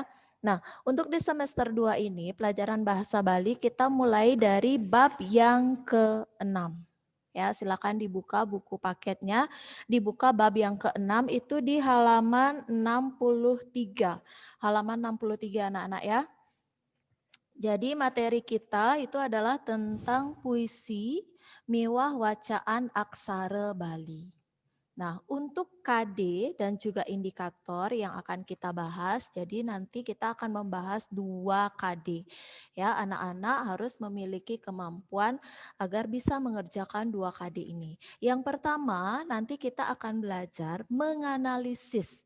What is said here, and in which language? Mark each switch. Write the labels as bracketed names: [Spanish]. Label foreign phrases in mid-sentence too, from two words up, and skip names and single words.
[Indonesian] Nah, untuk di semester 2 ini pelajaran bahasa Bali kita mulai dari bab yang ke-6. Ya, silakan dibuka buku paketnya, dibuka bab yang ke-6 itu di halaman 63. Halaman 63 anak-anak ya. Jadi materi kita itu adalah tentang [Balinese] puisi miwah wacaan aksara Bali. [Indonesian] Nah, untuk KD dan juga indikator yang akan kita bahas, jadi nanti kita akan membahas 2 KD. Ya, anak-anak harus memiliki kemampuan agar bisa mengerjakan 2 KD ini. Yang pertama, nanti kita akan belajar menganalisis.